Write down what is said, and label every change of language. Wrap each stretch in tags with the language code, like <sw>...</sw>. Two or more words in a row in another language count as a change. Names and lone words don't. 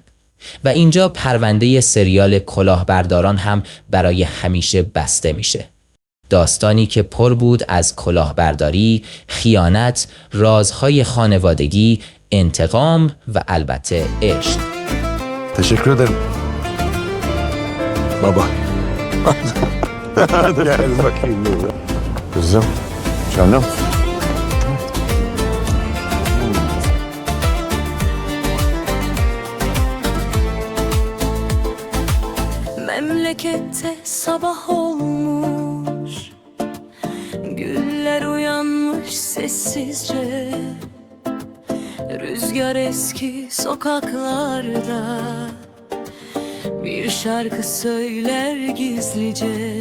<fa>و اینجا پرونده سریال کلاهبرداران هم برای همیشه بسته میشه. داستانی که پر بود از کلاهبرداری، خیانت، رازهای خانوادگی، انتقام و البته عشق.</fa> <tr>تشکر ederim. Baba. Gel bakayım burada. Kızım, canım. Memlekette sabah olmuş, güller uyanmış sessizce, rüzgar eski sokaklarda bir şarkı söyler gizlice.</tr>